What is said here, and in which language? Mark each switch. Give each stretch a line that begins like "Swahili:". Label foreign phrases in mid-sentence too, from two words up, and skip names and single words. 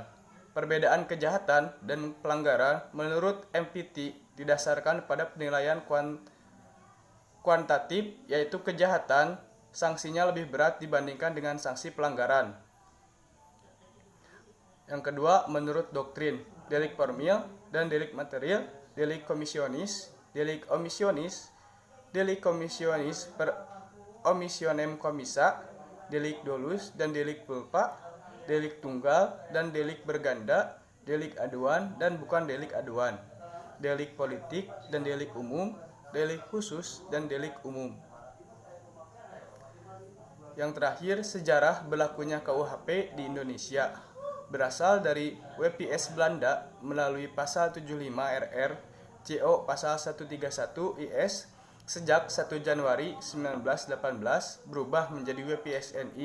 Indonesian: Perbedaan kejahatan dan pelanggaran menurut MPT didasarkan pada penilaian kuantitatif, yaitu kejahatan sanksinya lebih berat dibandingkan dengan sanksi pelanggaran. Yang kedua, menurut doktrin, delik formil dan delik material, delik
Latin: komisionis per omissionem commissa,
Indonesian: delik dolus dan delik culpa, delik tunggal dan delik berganda, delik aduan dan bukan delik aduan, delik politik dan delik umum, delik khusus dan delik umum. Yang terakhir, sejarah berlakunya KUHP di Indonesia berasal dari WPS Belanda melalui pasal 75 RR CO pasal 131 IS sejak 1 Januari 1918 berubah menjadi WPSNI.